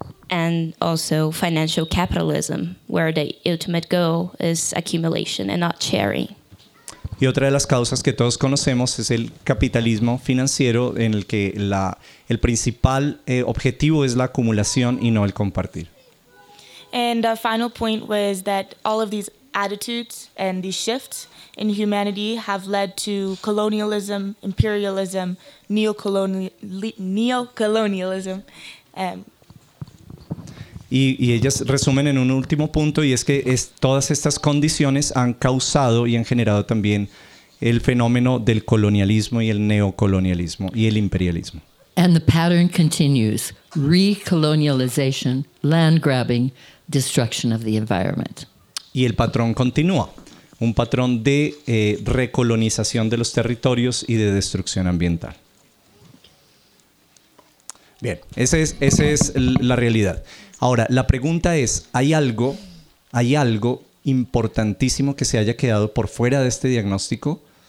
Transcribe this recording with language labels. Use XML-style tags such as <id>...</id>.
<en>And also financial capitalism, where the ultimate goal is accumulation and not sharing.</en> <es>Y otra de las causas que todos conocemos es el capitalismo financiero, en el que el principal objetivo es la acumulación y no el compartir.</es> <en>And a final point was that all of these attitudes and these shifts in humanity have led to colonialism, imperialism, neocolonialism.</en> <es>Y ellas resumen en un último punto, y es que todas estas condiciones han causado y han generado también el fenómeno del colonialismo y el neocolonialismo y el imperialismo.</es> <en>And the pattern continues: recolonialization, land grabbing, destruction of the environment.</en> <es>Y el patrón continúa, un patrón de recolonización de los territorios y de destrucción ambiental. Bien, esa es la realidad. Ahora, la pregunta es, ¿hay algo importantísimo que se haya quedado por fuera de este diagnóstico?</es>